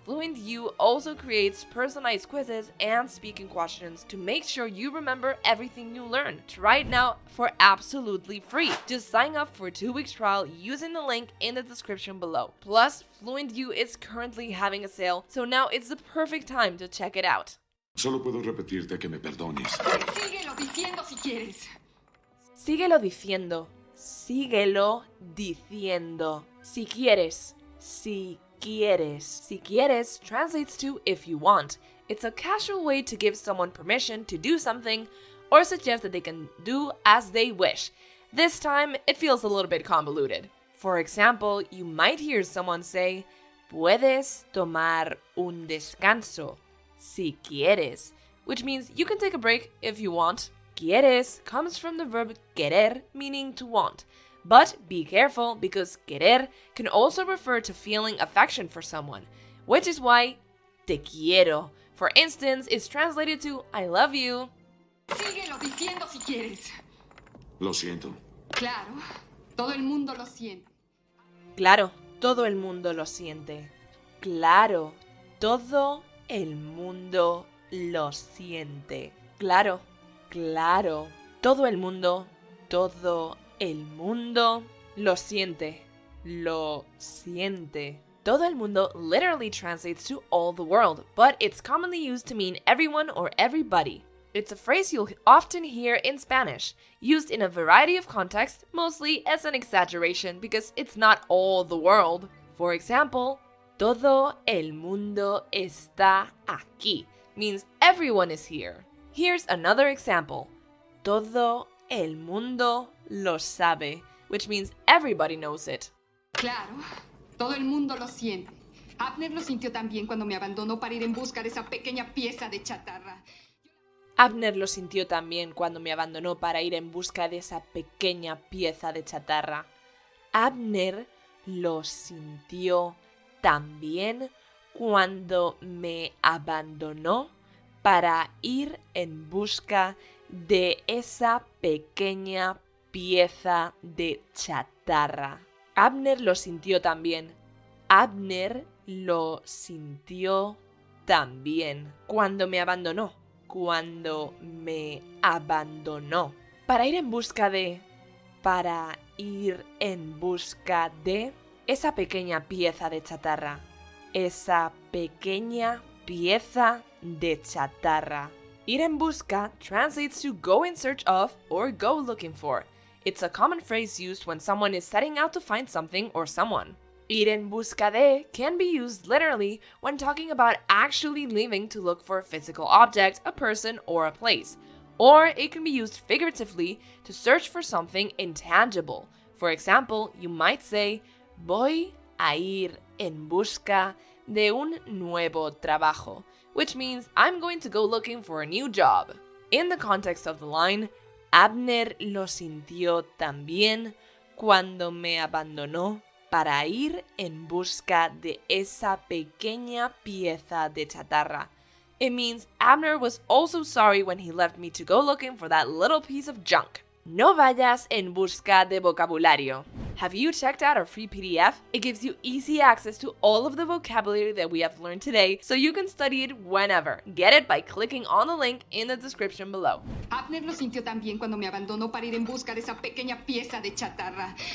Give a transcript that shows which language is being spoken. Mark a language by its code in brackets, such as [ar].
[en] FluentU also creates personalized quizzes and speaking questions to make sure you remember everything you learn. Try it now for absolutely free. Just sign up for a 2-week trial using the link in the description below. Plus, FluentU is currently having a sale, so now it's the perfect time to check it out. [es] Solo puedo repetirte que me perdones. Síguelo diciendo si quieres. Síguelo diciendo. Síguelo diciendo. Si quieres. Si quieres. Si quieres [en] translates to if you want. It's a casual way to give someone permission to do something or suggest that they can do as they wish. This time, it feels a little bit convoluted. For example, you might hear someone say, [es] puedes tomar un descanso si quieres, [en] which means you can take a break if you want. Quieres comes from the verb querer, meaning to want. But be careful because querer can also refer to feeling affection for someone, which is why [es] te quiero, [en] for instance, is translated to I love you. [es] Síguelo diciendo si quieres. Lo siento. Claro, todo el mundo lo siente. Claro, todo el mundo lo siente. Claro, todo el mundo lo siente. Claro, claro, todo el mundo lo siente. Lo siente. Todo el mundo [en] literally translates to all the world, but it's commonly used to mean everyone or everybody. It's a phrase you'll often hear in Spanish, used in a variety of contexts, mostly as an exaggeration because it's not all the world. For example, [es] todo el mundo está aquí [en] means everyone is here. Here's another example. [es] Todo el mundo lo sabe, [en] which means everybody knows it. [es] Claro, todo el mundo lo siente. Abner lo sintió también cuando me abandonó para ir en busca de esa pequeña pieza de chatarra. Abner lo sintió también cuando me abandonó para ir en busca de esa pequeña pieza de chatarra. Abner lo sintió también cuando me abandonó para ir en busca de esa pequeña pieza de chatarra. Abner lo sintió también. Abner lo sintió también cuando me abandonó. Cuando me abandonó. Para ir en busca de esa pequeña pieza de chatarra. Esa pequeña pieza de chatarra. Ir en busca [en] translates to go in search of or go looking for. It's a common phrase used when someone is setting out to find something or someone. [es] Ir en busca de [en] can be used literally when talking about actually leaving to look for a physical object, a person, or a place. Or it can be used figuratively to search for something intangible. For example, you might say, [es] voy a ir en busca de un nuevo trabajo, [en] which means I'm going to go looking for a new job. In the context of the line, [es] Abner lo sintió también cuando me abandonó para ir en busca de esa pequeña pieza de chatarra. [en] It means Abner was also sorry when he left me to go looking for that little piece of junk. [es] No vayas en busca de vocabulario. [en] Have you checked out our free PDF? It gives you easy access to all of the vocabulary that we have learned today, so you can study it whenever. Get it by clicking on the link in the description below. [es] Abner lo sintió también cuando me abandonó para ir en busca de esa pequeña pieza de chatarra.